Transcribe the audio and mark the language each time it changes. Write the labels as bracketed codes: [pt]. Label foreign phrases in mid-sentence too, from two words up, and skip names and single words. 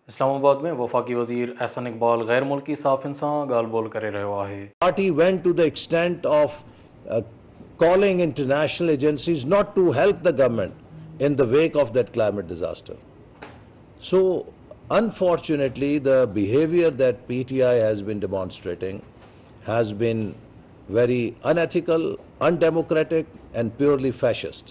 [sd] इस्लामाबाद में वफाकी वज़ीर अहसन इकबाल गैर मुल्की साफ़िन सां ॻाल्हि ॿोल करे रहियो आहे। [en] Party went to the extent of calling international agencies not to help the government in the wake of that climate disaster. So, unfortunately, the behavior that PTI has been demonstrating has been very unethical, undemocratic, and purely fascist.